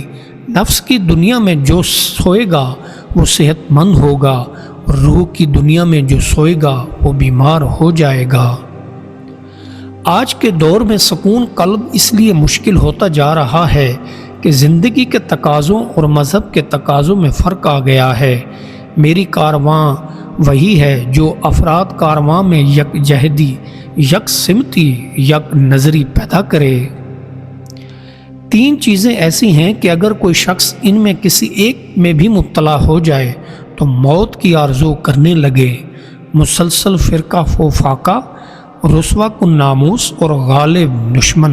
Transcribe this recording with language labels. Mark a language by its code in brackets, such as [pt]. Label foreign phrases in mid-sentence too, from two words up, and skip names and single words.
[ur] نفس کی دنیا میں جو سوئے گا وہ صحت مند ہوگا، اور روح کی دنیا میں جو سوئے گا وہ بیمار ہو جائے گا۔ آج کے دور میں سکون قلب اس لیے مشکل ہوتا جا رہا ہے کہ زندگی کے تقاضوں اور مذہب کے تقاضوں میں فرق آ گیا ہے۔ میری کارواں وہی ہے جو افراد کارواں میں یک جہدی، یک سمتی، یک نظری پیدا کرے۔ تین چیزیں ایسی ہیں کہ اگر کوئی شخص ان میں کسی ایک میں بھی مبتلا ہو جائے تو موت کی آرزو کرنے لگے: مسلسل فرقہ و فاقہ، رسوا کن ناموس اور غالب دشمن۔